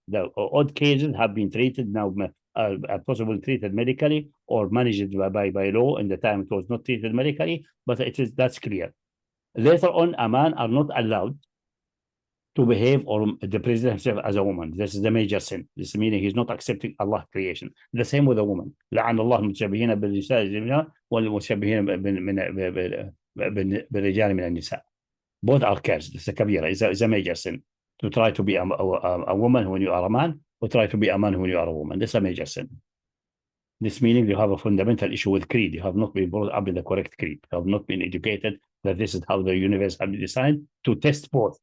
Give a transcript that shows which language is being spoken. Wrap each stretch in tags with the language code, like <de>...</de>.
<en>The odd cases have been treated now, possibly treated medically or managed by law. In the time it was not treated medically, but that's clear. Later on, a man are not allowed to behave or the present himself as a woman. This is the major sin. This meaning he's not accepting Allah's creation. The same with a woman.</en> <ar>لعن الله المتشبهين بالنساء والمتشبهين بالرجال من النساء.</ar> <en>Both are cursed. It's a kabira. It's a major sin to try to be a woman when you are a man, or try to be a man when you are a woman. That's a major sin. This meaning you have a fundamental issue with creed. You have not been brought up in the correct creed. You have not been educated that this is how the universe has been designed to test both.</en>